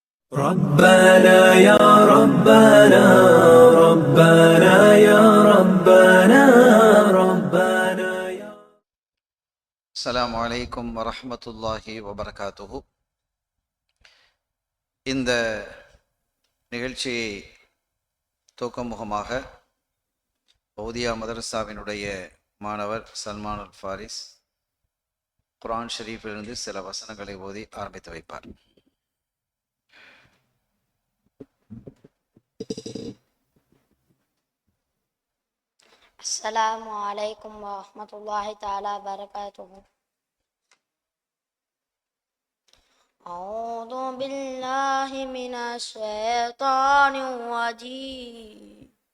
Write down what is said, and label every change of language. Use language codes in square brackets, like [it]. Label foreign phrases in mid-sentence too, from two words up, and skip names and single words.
[ar] ربنا يا ربنا ربنا يا ربنا ربنا يا السلام عليكم ورحمة الله وبركاته. [ta] இந்த நிகழ்ச்சியை துவக்கமுகமாக பௌதியா மதரசாவினுடைய மாணவர் சல்மான் அல் ஃபாரிஸ் குர்ஆன் ஷரீஃபிலிருந்து சில வசனங்களை ஓதி ஆரம்பித்து வைப்பார். [ar] السلام عليكم ورحمة الله تعالى وبركاته. أعوذ بالله من الشيطان الرجيم.